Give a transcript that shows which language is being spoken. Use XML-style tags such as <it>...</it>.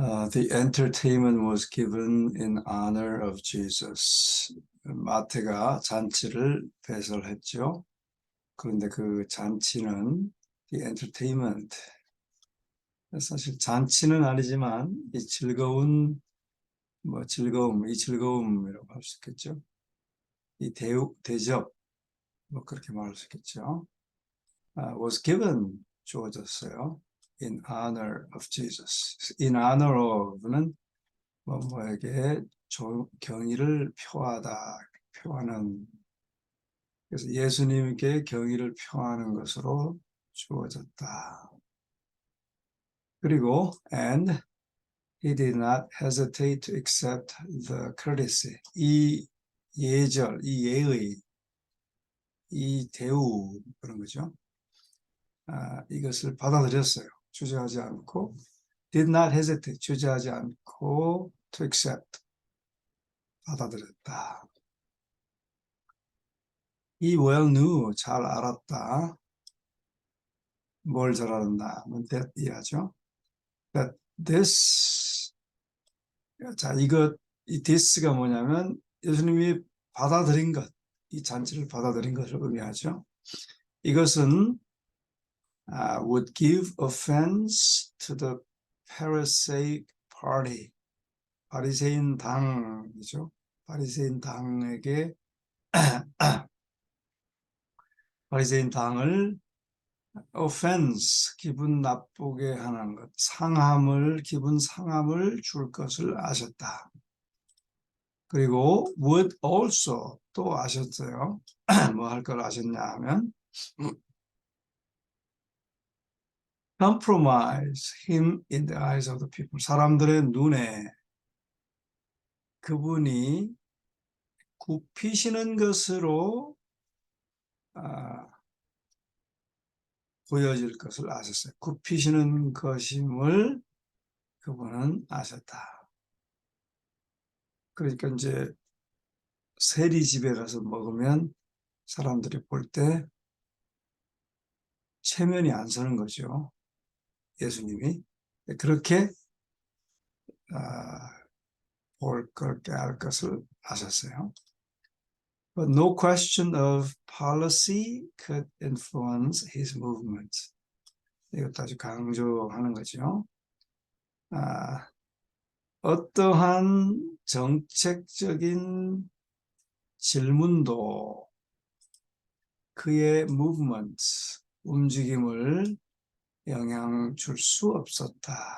<en>The entertainment was given in honor of Jesus.</en> <ko>마태가 잔치를 배설했죠. 그런데 그 잔치는</ko> <en>the entertainment,</en> <ko>사실 잔치는 아니지만 이 즐거운 이 즐거움이라고 할 수 있겠죠. 이 대접 그렇게 말할 수 있겠죠.</ko> <en>was given, 주어졌어요. in honor of Jesus. in honor of</en> <ko>는 뭐에게 경의를 표하는, 그래서 예수님께 경의를 표하는 것으로 주어졌다. 그리고</ko> <en>and he did not hesitate to accept the courtesy.</en> <ko>이 예절, 이 예의, 이 대우, 그런 거죠. 이것을 받아들였어요. 주저하지 않고,</ko> <en>did not hesitate,</en> <ko>주저하지 않고</ko> <en>to accept,</en> <ko>받아들였다.</ko> <en>He well knew, 잘 알았다.</en> <ko>뭘 잘 알았나? that 이하죠.</ko> <en>That this,</en> <ko>자, 이 this가 뭐냐면 예수님이 받아들인 것, 이 잔치를 받아들인 것을 의미하죠. 이것은</ko> <en>would give offense to the Pharisaic party.</en> <ko>바리새인 당이죠. 바리새인 당에게 바리새인 당을 offense, 기분 나쁘게 하는 것, 기분 상함을 줄 것을 아셨다. 그리고</ko> <en>would also,</en> <ko>또 아셨어요. 뭐 할 걸 아셨냐 하면</ko> <en>compromise him in the eyes of the people.</en> <ko>사람들의 눈에 그분이 굽히시는 것으로 보여질 것을 아셨어요. 굽히시는 것임을 그분은 아셨다. 그러니까 이제 세리집에 가서 먹으면 사람들이 볼 때 체면이 안 서는 거죠. 예수님이. 그렇게 그렇게 할 것을 아셨어요.</ko> <en>But no question of policy could influence his movements.</en> <ko>이것도 아주 강조하는 거죠. 어떠한 정책적인 질문도 그의 movements, 움직임을 영향 줄 수 없었다.</ko>